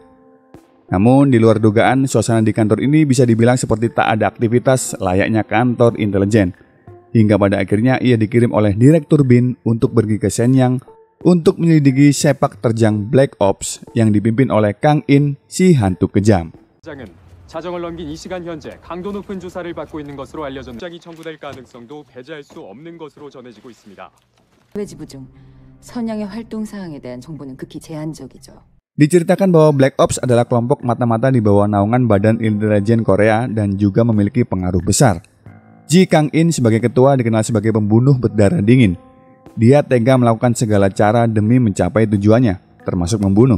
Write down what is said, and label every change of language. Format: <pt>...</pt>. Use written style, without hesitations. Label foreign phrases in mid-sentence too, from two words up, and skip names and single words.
<id>Namun di luar dugaan, suasana di kantor ini bisa dibilang seperti tak ada aktivitas layaknya kantor intelijen. Hingga pada akhirnya ia dikirim oleh Direktur BIN untuk pergi ke Shenyang untuk menyelidiki sepak terjang Black Ops yang dipimpin oleh Kang-in, si hantu kejam.</id> <ko>자정을 넘긴 이 시간 현재 강도 높은 조사를 받고 있는 것으로 알려졌는 장이 청구될 가능성도 배제할 수 없는 것으로 전해지고 있습니다. 외지부 중 선양의 활동 사항에 대한 정보는 극히 제한적이죠.</ko> <id>Diceritakan bahwa Black Ops adalah kelompok mata-mata di bawah naungan Badan Intelijen Korea dan juga memiliki pengaruh besar. Ji Kang-in sebagai ketua dikenal sebagai pembunuh berdarah dingin. Dia tega melakukan segala cara demi mencapai tujuannya, termasuk membunuh.</id>